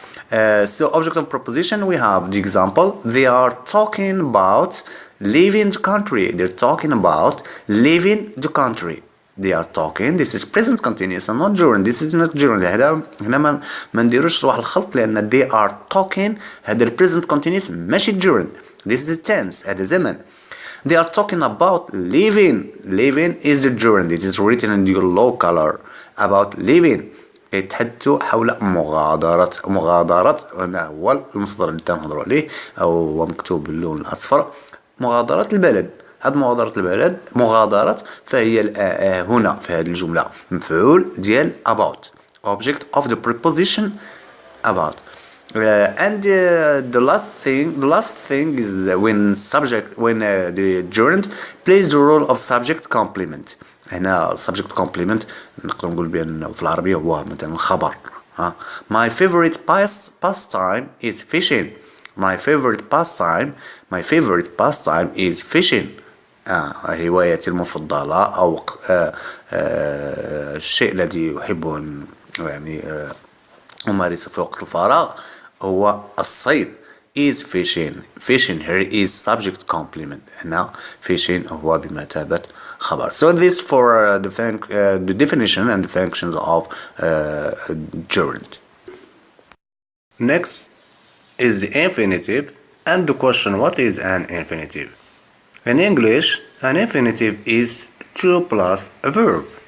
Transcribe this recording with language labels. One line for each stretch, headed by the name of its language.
English: So object of preposition we have the example. They are talking about leaving the country. They're talking about leaving the country. They are talking. This is present continuous and not gerund. This is not gerund.
Arabic: هنا ما نديروش واحد الخلط لأن
English: they are talking
Arabic: هذا present continuous ماشي gerund.
English: This is tense
Arabic: هذا زمن.
English: They are talking about leaving. Leaving is the gerund. It is written in yellow color. About leaving.
Arabic: يتحدثوا حول مغادرة هنا هو المصدر اللي تنهضروا عليه أو هو مكتوب باللون الأصفر. مغادرة البلد. هاد مغادرة فهي هنا في هذه الجملة مفعول ديال about.
English: Object of the preposition about. And the last thing is when the gerund plays the role of subject complement.
Arabic: هنا subject complement نقدر نقول بأنه في العربية هو مثلا خبر.
English: My favorite pastime is fishing. My favorite pastime is fishing.
Arabic: هوايتي المفضلة أو الشيء الذي أحب أن يعني أمارسه في وقت الفراغ هو الصيد.
English: is fishing. Fishing here is subject complement.
Arabic: هنا fishing هو بمثابة خبر.
English: So this for the definition and the functions of gerund. Next is the infinitive and the question, what is an infinitive? In English, an infinitive is 2 plus a verb.